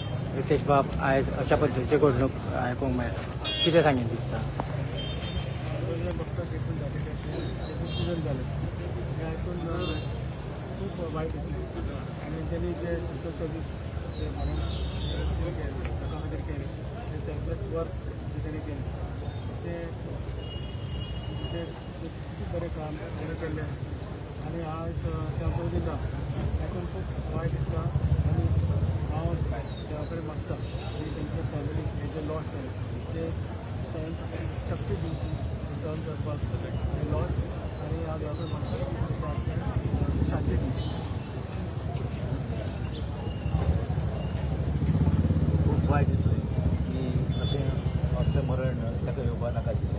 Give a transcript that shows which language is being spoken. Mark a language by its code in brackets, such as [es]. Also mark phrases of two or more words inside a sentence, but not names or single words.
[kok] रितेश बाब आयज अशा पद्दतीचे घडणूक आयकूंक मेळटा, कितें सांगीन दिसता? [mr] बघता देखून झालेले एक्सिडेंट झाले हे ऐकून खूप वाईट दिसले आणि त्यांनी जे [en] social service [mr] जे म्हणून लोकांमध्ये केले ते [en] selfless work [mr] जे त्यांनी केले ते खूप बरे काम त्यांनी केले आणि आज त्या पद्धतीला ऐकून खूप वाईट दिसला आणि [kok] हांव देवाकडे मागता [mr] की त्यांच्या फॅमिली हे जे लॉस झाले ते सहन शक्ती दिवची सहन करपाक हे लॉस आणि आज देवाकडे मागता की शांती दिवची. [kok] खूप वायट दिसलें की अशें असलें मरण ताका येवपा नाका आशिल्लें.